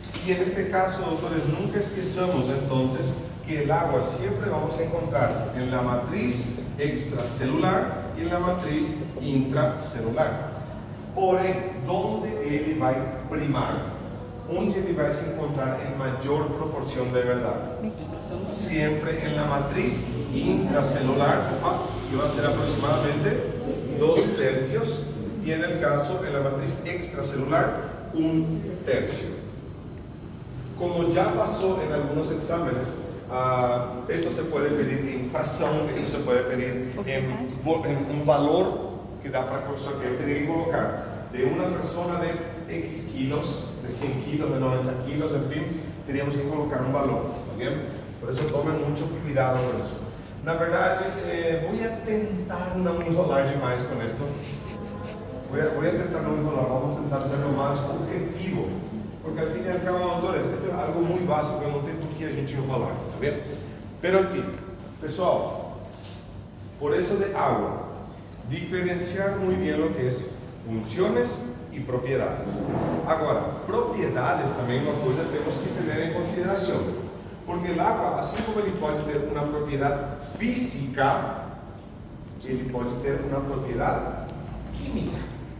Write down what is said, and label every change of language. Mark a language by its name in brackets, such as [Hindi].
[Portuguese] E neste caso, doutores, nunca esqueçamos, então, [Spanish] que el agua siempre vamos a encontrar en la matriz extracelular y en la matriz intracelular. [Portuguese] Porém, ¿dónde ele vai primar? Onde ele vai se encontrar [Spanish] en mayor proporción de verdad? Siempre en la matriz intracelular, que va a ser aproximadamente 2/3, y en el caso, en la matriz extracelular, 1/3. Como ya pasó en algunos exámenes, esto se puede pedir en fracción, esto se puede pedir en un valor que da para cosas que yo tenía que colocar de una persona de X kilos, de 100 kilos, de 90 kilos, en fin, teníamos que colocar un valor, ¿está bien? Por eso tomen mucho cuidado con eso. [Portuguese] Na verdade, [Spanish] voy a tentar no enrolar demais con esto. Voy a tentar no enrolar, vamos a intentar ser lo más objetivo. Porque al fin y al cabo, doutores, esto es algo muy básico, [Portuguese] não tem por que a gente enrolar, tá vendo? [Spanish] Pero, en fin, pessoal, por eso de agua, diferenciar muy bien lo que es funciones y propiedades. [Portuguese] Agora, propiedades también uma coisa temos que ter em consideração, porque el agua, assim como ele pode ter uma propriedade física, ele pode ter uma propriedade química.